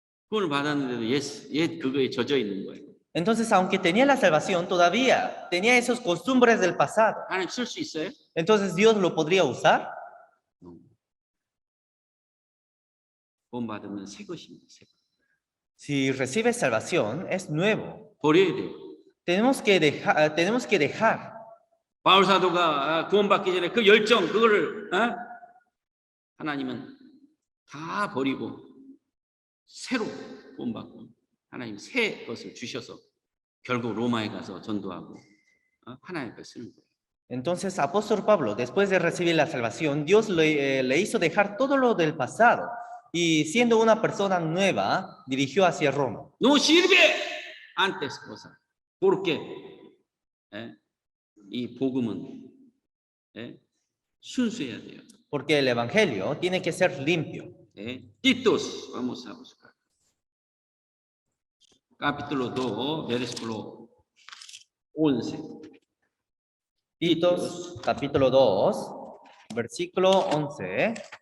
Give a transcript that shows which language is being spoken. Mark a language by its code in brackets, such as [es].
[ko] 구원을 받았는데도 옛 그거에 젖어 있는 거예요. [es] Entonces, aunque tenía la salvación, todavía tenía esas costumbres del pasado. [ko] 하나님 쓸 수 있어요? [es] Entonces, ¿Dios lo podría usar? [ko] 구원 받으면 새 것입니다. 새 것. [es] Si recibes salvación, es nuevo. [ko] 버려야 돼요. [es] Tenemos que dejar. [ko] 바울 사도가 구원받기 전에 그 열정 그거를 하나님은 다 버리고 새로 구원받고 하나님 새 것을 주셔서 결국 로마에 가서 전도하고 하나님 앞에 쓰는 거예요. [es] Entonces, apóstol Pablo, después de recibir la salvación, Dios le hizo dejar todo lo del pasado y siendo una persona nueva, dirigió hacia Roma. No sirve antes cosa. ¿Por qué? [ko] 이 복음은 순수해야 돼요. [es] Porque el evangelio tiene que ser limpio. Titos, vamos a buscar. Capítulo 2, versículo 11. Titos, capítulo 2, versículo 11.